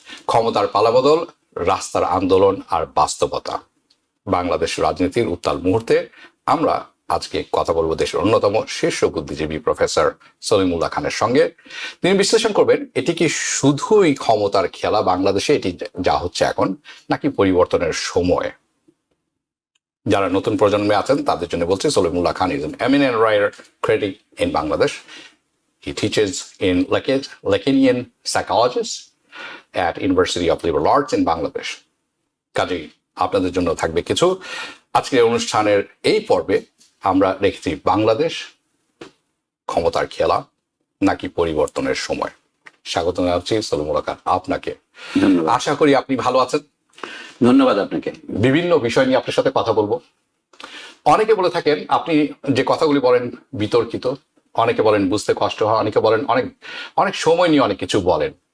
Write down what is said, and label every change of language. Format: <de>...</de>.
<bn>ক্ষমতার পালাবদল, রাস্তার আন্দোলন আর বাস্তবতা, বাংলাদেশ রাজনীতির উত্তাল মুহূর্তে আমরা আজকে কথা বলবো দেশের অন্যতম শীর্ষ বুদ্ধিজীবী প্রফেসর সলিমুল্লাহ খানের সঙ্গে। তিনি বিশ্লেষণ করবেন এটি কি শুধুই ক্ষমতার খেলা বাংলাদেশে, এটি যা হচ্ছে এখন, নাকি পরিবর্তনের সময়। যারা নতুন প্রজন্মে আছেন তাদের জন্য বলছি, সলিমুল্লাহ খান</bn> <en>Is an eminent writer critic in Bangladesh. He teaches in Lacanian psychologist at University of Liberal Arts in Bangladesh.</en> <bn>কাজেই আপনাদের জন্য থাকবে কিছু। আজকের অনুষ্ঠানের এই পর্বে আমরা রেখেছি বাংলাদেশ ক্ষমতার খেলা নাকি পরিবর্তনের সময়। স্বাগত জানাচ্ছি সলিমুল্লাহ খান আপনাকে। আশা করি আপনি ভালো আছেন। ধন্যবাদ আপনাকে। বিভিন্ন বিষয় নিয়ে আপনার সাথে কথা বলবো। অনেকে বলে থাকেন আপনি যে কথাগুলি বলেন বিতর্কিত, অনেকে বলেন বুঝতে কষ্ট হয়, অনেকে বলেন অনেক সময় নিয়ে অনেক কিছু বলেন।</bn>